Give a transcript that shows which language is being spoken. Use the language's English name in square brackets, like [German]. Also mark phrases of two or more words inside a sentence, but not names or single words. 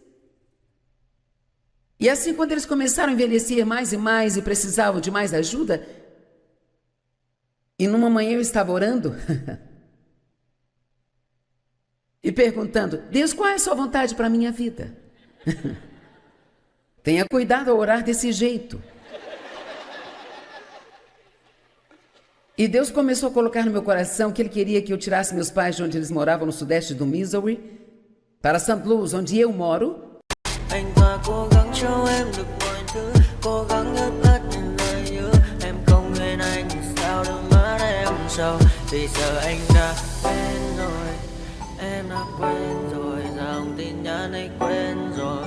[Portuguese] E assim, quando eles começaram a envelhecer mais e mais e precisavam de mais ajuda, e numa manhã eu estava orando e perguntando: Deus, qual é a sua vontade para a minha vida? Tenha cuidado ao orar desse jeito. E Deus começou a colocar no meu coração que Ele queria que eu tirasse meus pais de onde eles moravam, no sudeste do Missouri, para St. Louis, onde eu moro. [Vietnamese] Anh ta cố gắng cho em được mọi thứ, cố gắng ướp hết những lời hứa. Em không quên anh sao đôi mắt em sầu, vì giờ anh đã quên rồi. Em đã quên rồi, dòng tin nhắn anh quên rồi.